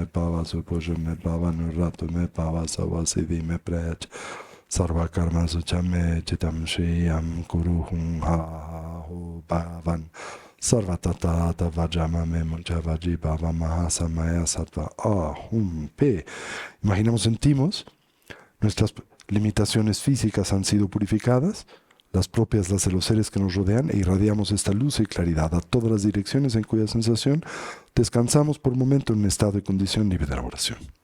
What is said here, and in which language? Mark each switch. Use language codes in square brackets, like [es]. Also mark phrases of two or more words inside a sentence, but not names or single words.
[sa] Bhava Supojo Me Bhava Nurato Me Bhava Savasiddhi Me Prech Sarva Karma Suchame Chitam Shriyam Guru Hum Ha Ho Bhavan Sarva Tata Vajama Me Munchavaji Bhava Mahasamaya Sattva Ahum Pe. [es] Imaginemos, sentimos, nuestras limitaciones físicas han sido purificadas, las propias las de los seres que nos rodean, e irradiamos esta luz y claridad a todas las direcciones en cuya sensación descansamos por un momento en un estado de condición libre de la oración.